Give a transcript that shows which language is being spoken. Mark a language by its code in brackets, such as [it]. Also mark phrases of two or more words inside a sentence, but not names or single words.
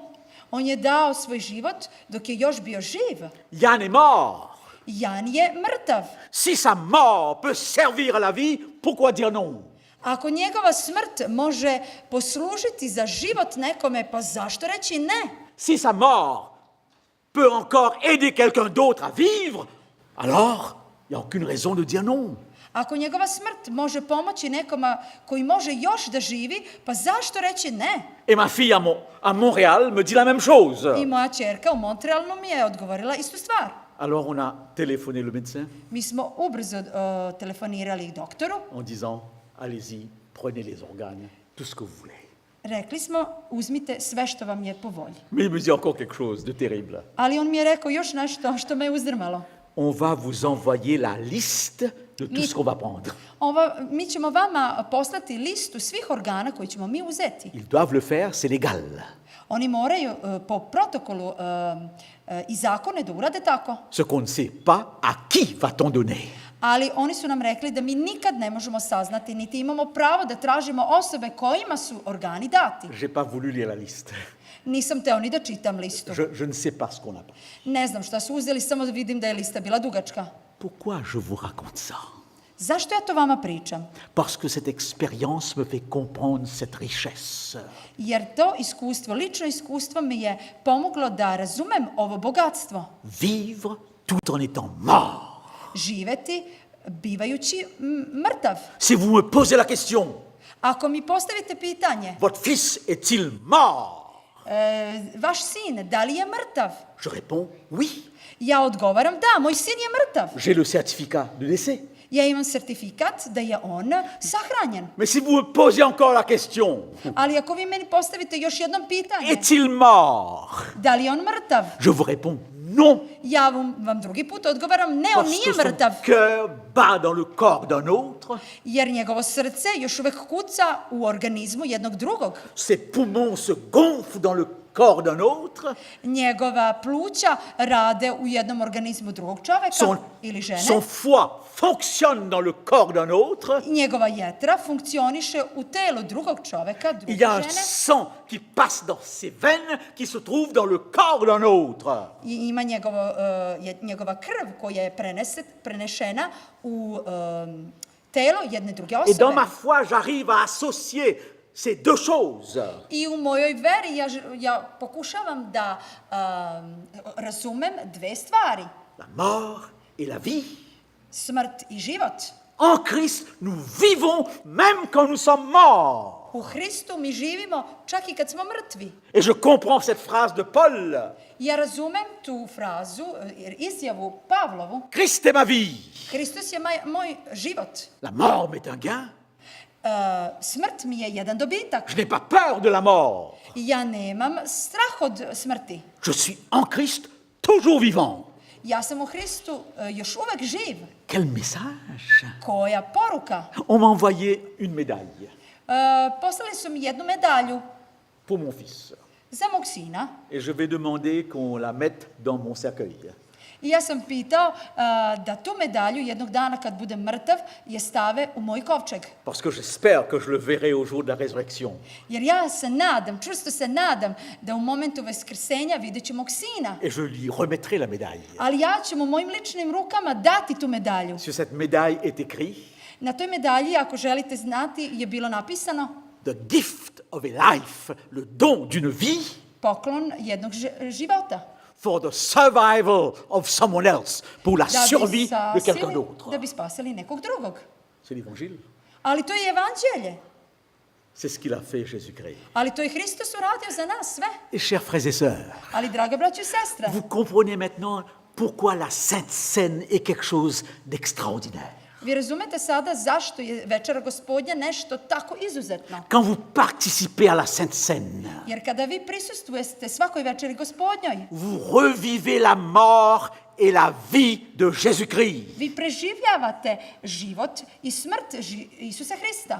[sr] On je dao svoj život dok je još bio živ. [fr] Yann est mort. [sr] Jan je mrtav. [fr] Si sa mort peut servir à la vie, pourquoi dire non? [sr] Ako njegova smrt može poslužiti za život nekome, pa zašto reći ne? [fr] Si sa mort peut encore aider quelqu'un d'autre à vivre, alors il n'y a aucune raison de dire non. [sr] Ako njegova smrt može pomoći nekoma koji može još da živi, pa zašto reći ne? [fr] Et ma fille à Montréal me dit la même chose. [sr] I moja ćerka u Montrealu mi je odgovorila istu stvar. [fr] Alors on a téléphoné le médecin [sr] Mi smo ubrzo telefonirali doktoru. [fr] en disant, allez-y, prenez les organes, tout ce que vous voulez. [sr] Rekli smo, uzmite sve što vam je po volji. [fr] Mais il me dit encore quelque chose de terrible. [sr] Ali on mi je rekao još nešto što me je uzdrmalo. [fr] On va vous envoyer la liste de tout ce qu'on va prendre. [sr] Mi ćemo vama poslati listu svih organa koji ćemo mi uzeti. [fr] Ils doivent le faire, c'est légal. [sr] Oni moraju po protokolu i zakone da urade tako. [fr] Ce qu'on ne sait pas, à qui va-t-on donner? [sr] Ali oni su nam rekli da mi nikad ne možemo saznati, niti imamo pravo da tražimo osobe kojima su organi dati. [fr] J'ai pas voulu lire la liste. [sr] Nisam teo ni da čitam listu. [fr] Je ne sais pas ce qu'on a pris. [sr] Ne znam šta su uzeli, samo da vidim da je lista bila dugačka. [fr] Pourquoi je vous raconte ça? [sr] Zašto ja to vama pričam? [fr] Parce que cette expérience me fait comprendre cette richesse. [sr] Jer to iskustvo, lično iskustvo mi je pomoglo da razumem ovo bogatstvo. [fr] Vivre tout en étant mort. [sr] Živeti bivajući mrtav. [fr] Si vous me posez la question, [sr] Ako mi postavite pitanje, [fr] votre fils est-il mort? [sr] vaš sin, da li je mrtav? [fr] Je réponds oui. [sr] Ja odgovaram, da, moj sin je mrtav. [fr] J'ai le certificat de décès. [sr] Ja imam sertifikat da je on sahranjen. [fr] Mais si vous me posez encore la question, [sr] Ali ako vi meni postavite još jednom pitanje, [fr] est-il mort? [sr] da li je on mrtav? [fr] Je vous réponds non. [sr] Ja vam drugi put odgovaram, ne, on [fr] Parce [sr] nije [fr] que [sr] mrtav. [fr] son cœur bat dans le corps d'un autre. [sr] Jer njegovo srce još uvek kuca u organizmu jednog drugog. [fr] Ses poumons se gonflent dans le corps d'un autre. [sr] Njegova pluća rade u jednom organizmu drugog čoveka ili žene. [fr] Son foie fonctionne dans le corps d'un autre. [sr] Njegova jetra funkcioniše u telu drugog čoveka, druge [fr] Il y a un [sr] žene. [fr] sang qui passe dans ses veines qui se trouve dans le corps d'un autre. [sr] I ima njegova krv koja je prenešena u telo jedne druge osobe. [fr] Et dans ma foi, j'arrive à associer ces deux choses. [sr] I u mojoj veri ja pokušavam da razumem dve stvari. [fr] La mort et la vie. [sr] Smrt i život. [fr] En Christ, nous vivons même quand nous sommes morts. [sr] U Hristu mi živimo čak i kad smo mrtvi. [fr] Et je comprends cette phrase de Paul. [sr] Ja razumem tu frazu, izjavu Pavlovu. [fr] Christ est ma vie. [sr] Hristos je moj život. [fr] La mort m'est un gain. [sr] Smrt mi je jedan dobitak. [fr] Je n'ai pas peur de la mort. [sr] Ja nemam strah od smrti. [fr] Je suis en Christ, toujours vivant. [sr] Ja sam u Hristu još uvek živ. [fr] Quel message! [sr] Koja poruka? [fr] On m'a envoyé une médaille [sr] Poslali su mi jednu medalju [fr] pour mon fils. [sr] za mog sina. [fr] Et je vais demander qu'on la mette dans mon cercueil. [sr] I ja sam pitao da tu medalju jednog dana kad budem mrtav je stave u moj kovčeg. [fr] Parce que j'espère que je le verrai au jour de la résurrection. [sr] Jer ja se nadam, čvrsto se nadam da u momentu vaskrsenja vidjet ću mog sina. [fr] Et je lui remettrai la médaille. [sr] Ali ja ću mu mojim ličnim rukama dati tu medalju. [fr] Sur cette médaille est écrit [sr] Na toj medalji, ako želite znati, je bilo napisano [en] The gift of a life, [fr] le don d'une vie [sr] poklon jednog života. [en] for the survival of someone else, [fr] pour la [sr] Da bi [fr] survie de quelqu'un [sr] spasili- [fr] d'autre. [sr] Da bi spasili nekog drugog. [fr] C'est l'évangile. [sr] Ali to je evanđelje. [fr] C'est ce qu'il a fait Jésus-Christ. [sr] Ali to je Hristos uradio za nas sve. [fr] Et chers frères et sœurs, [sr] Ali, draga braćo i sestre, [fr] vous comprenez maintenant pourquoi la Sainte Seine est quelque chose d'extraordinaire. [sr] vi razumete sada zašto je večera Gospodnja nešto tako izuzetno. [fr] Quand vous participez à la Sainte Seine, [sr] Jer kada vi prisustvujete svakoj večeri Gospodnjoj, [fr] vous revivez la mort et la vie de Jésus-Christ. [sr] vi preživljavate život i smrt Isusa Hrista.